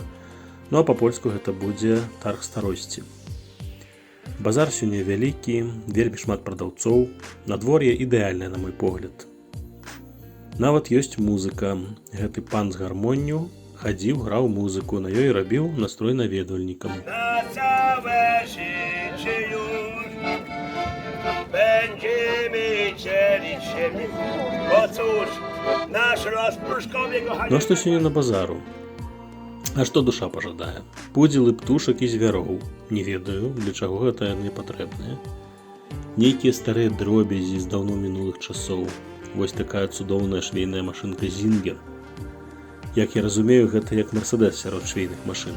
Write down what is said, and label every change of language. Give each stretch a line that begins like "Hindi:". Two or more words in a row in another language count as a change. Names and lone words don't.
Belarusian: Ну а па-польску гэта будзе тарг старосці. Базар сёння вялікі, вельмі шмат прадаўцоў, надвор'е ідэальнае на мой погляд. Нават ёсць музыка. Гэты пан з гармонню хадзіў, граў музыку, на ёй рабіў настрой наведвальнікам.
Polish: Na całe życie już będziemy dzielić siebie, bo cóż, nasz rozpruszkowie kochani...
Belarusian: Ну а што сёння на базару? А што душа пажадае? Пудзілы, птушак і звяроў. Не ведаю, для чаго гэта яны патрэбныя. Нейкія старыя дробязі з даўно мінулых часоў. Вось такая цудоўная швейная машынка Зінгер. Як я разумею, гэта як Мерседес сярод швейных машынак.